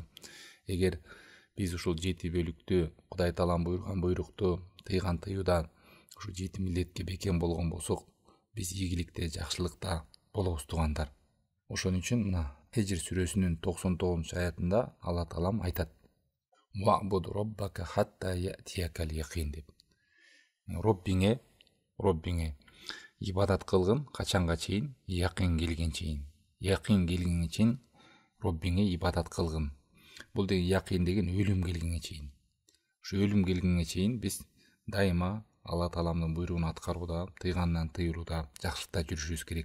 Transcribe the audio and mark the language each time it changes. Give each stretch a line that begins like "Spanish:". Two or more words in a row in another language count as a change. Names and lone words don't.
Kyrgyz: Эгер биз ушул 7 бөлүктү, Кудай Таалам буйруган буйрукту, тыйган тыюуда ушул 7 милдетке бекем болгон болсок, биз ийгиликте, жакшылыкта болобуз туугандар. Ошон үчүн мына Хижр сүрөсүнүн 99-аятында Алла Таалам айтат:
Arabic: "واعبد ربك حتى يأتيك اليقين" деп.
Kyrgyz: Роббиңе ибадат кылгын качанга чейин? Яқин келген чейин. Яқин келгенге чейин Роббиңе ибадат кылгын. Бул деген яқин деген өлүм келгенге чейин. Ушу өлүм келгенге чейин биз дайыма Алла Тааламдын буйругун аткарууда, тыйгандан тыйылууда, жакшылыкта жүрүшүбүз керек.